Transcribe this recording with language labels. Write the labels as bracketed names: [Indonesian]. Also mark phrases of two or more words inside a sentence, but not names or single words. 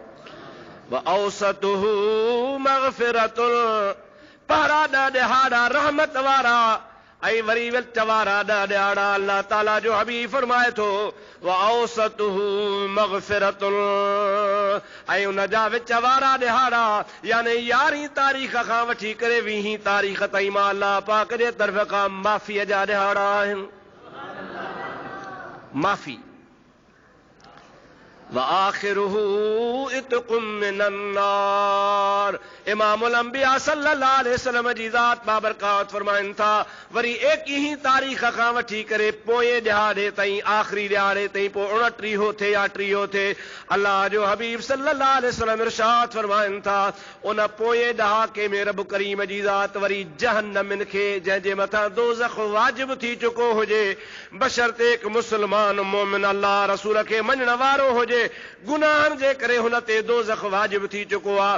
[Arabic] وأوسطه مغفرة, [Sindhi] पहिरा 10 ॾिहाड़ा रहमत वारा ऐं वरी विच वारा 10 ॾिहाड़ा अल्लाह ताला जो हबीब फरमाए थो [Arabic] وأوسطه مغفرة, [Sindhi] ऐं उन जा विच वारा ॾिहाड़ा यानी 11 तारीख़ खां वठी करे 20 तारीख़ ताईं मां अल्लाह पाक जे तरफ़ खां माफ़ीअ जा ॾिहाड़ा आहिनि। माफ़ी। [Arabic] وآخره عتق من النار. [Sindhi] इमामुल अंबिया [Arabic] صلى الله عليه وسلم [Sindhi] जी ज़ात बाबरकात फरमाइनि था, वरी 21 तारीख़ खां वठी करे पोएं ॾिहाड़े ताईं, आख़िरी ॾिहाड़े ताईं, पोइ 29 थे या 30 थे, अल्लाह जो हबीब [Arabic] صلى الله عليه وسلم [Sindhi] इरशाद फरमाइनि था, उन पोएं ॾहाके में रब करीम जी ज़ात वरी जहन्नमिन खे जंहिंजे मथां दोज़ख वाजिब थी चुको हुजे, बशर्ते हिकु मुस्लमान मोमिन अल्लाह रसूल खे मञण वारो हुजे, गुनाहनि जे करे हुन ते दोज़ख वाजिब थी चुको आहे।